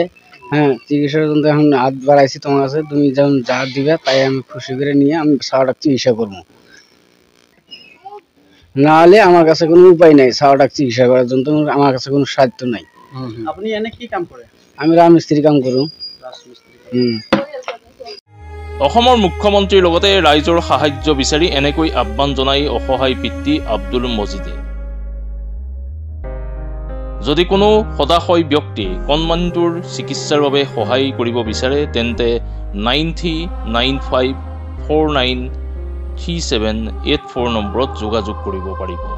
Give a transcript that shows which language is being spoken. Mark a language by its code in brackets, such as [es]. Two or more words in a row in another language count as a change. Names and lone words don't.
[bn] হ্যাঁ, চিকিৎসার জন্য এখন হাত বাড়াইছি তোমার কাছে, তুমি যেমন যা দিবে তাই আমি খুশি করে নিয়ে আমি ছাওয়াটা চিকিৎসা করবো। না হলে আমার কাছে কোনো উপায় নাই ছাওয়াটা চিকিৎসা করার জন্য, আমার কাছে কোনো সাধ্য নাই। আপনি এনে কি কাম করে? [as] আমি রাজমিস্ত্রি কাম কৰো। অসমৰ মুখ্যমন্ত্ৰীৰ লগতে ৰাইজৰ সাহায্য বিচাৰি এনেকৈ আহ্বান জনাই অসহায় পিতৃ আব্দুল মজিদে। যদি কোনো সদাশয় ব্যক্তিয়ে কণমানিটোৰ চিকিৎসাৰ বাবে সহায় কৰিব বিচাৰে তেন্তে 9395493784 নম্বৰত যোগাযোগ কৰিব পাৰিব।